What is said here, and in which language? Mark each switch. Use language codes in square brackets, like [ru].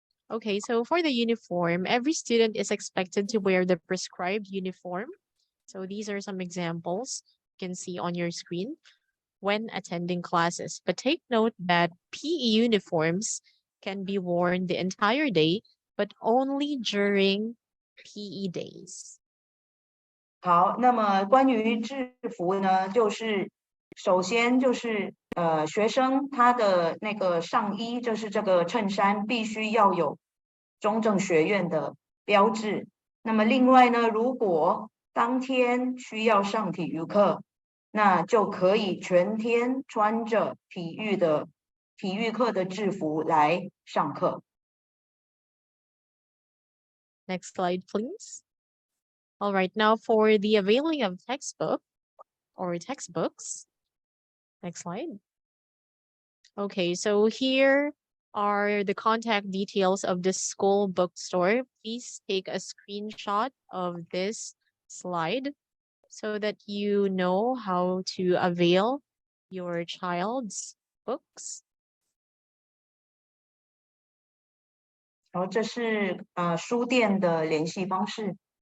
[en] Okay, so for the uniform, every student is expected to wear the prescribed uniform. So these are some examples you can see on your screen when attending classes. But take note that PE uniforms can be worn the entire day, but only during PE days. [zh] 好，那么关于制服呢，就是首先就是学生他的那个上衣，就是这个衬衫必须要有中正学院的标志。那么另外呢，如果当天需要上体育课，那就可以全天穿着体育课的制服来上课。 [en] Next slide, please. All right, now for the availing of textbooks. Next slide. Okay, so here are the contact details of the school bookstore. Please take a screenshot of this slide so that you know how to avail your child's books. [zh] 然后这是书店的联系方式。